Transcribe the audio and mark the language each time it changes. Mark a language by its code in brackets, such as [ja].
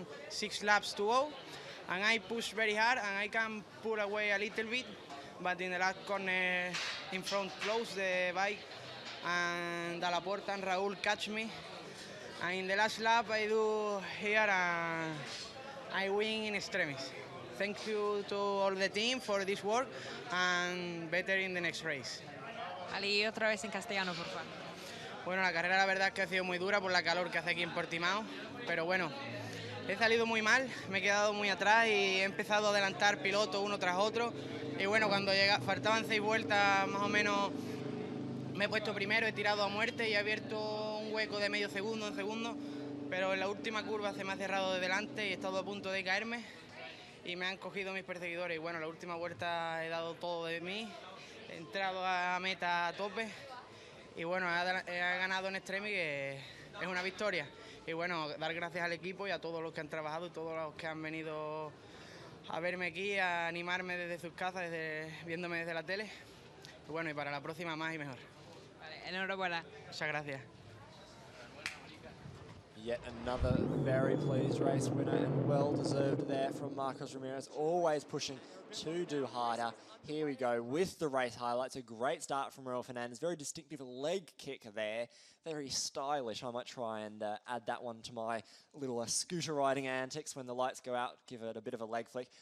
[en] 6 laps to go, and I pushed very hard, and I can pull away a little bit, but in the last corner in front close the bike, and Dalla Porta and Raul catch me, and in the last lap I do here I win in extremis. Thank you to all the team for this work, and better in the next race. [es] Ali, otra vez en castellano, por favor. Bueno, la carrera la verdad es que ha sido muy dura por la calor que hace aquí en Portimao, pero bueno, he salido muy mal, me he quedado muy atrás y he empezado a adelantar pilotos uno tras otro, y bueno, cuando faltaban 6 vueltas más o menos me he puesto primero, he tirado a muerte y he abierto un hueco de medio segundo, un segundo, pero en la última curva se me ha cerrado de delante y he estado a punto de caerme y me han cogido mis perseguidores. Y bueno, la última vuelta he dado todo de mí, he entrado a meta a tope y bueno, he ganado en extremi, que es una victoria. Y bueno, dar gracias al equipo y a todos los que han trabajado y todos los que han venido a verme aquí, a animarme desde sus casas, viéndome desde la tele. Y bueno, y para la próxima más y mejor. Vale, enhorabuena. Muchas gracias. [en] Yet another very pleased race winner, and well-deserved there from Marcos Ramirez, always pushing to do harder. Here we go with the race highlights. A great start from Raul Fernandez, very distinctive leg kick there, very stylish. I might try and add that one to my little scooter riding antics when the lights go out, give it a bit of a leg flick.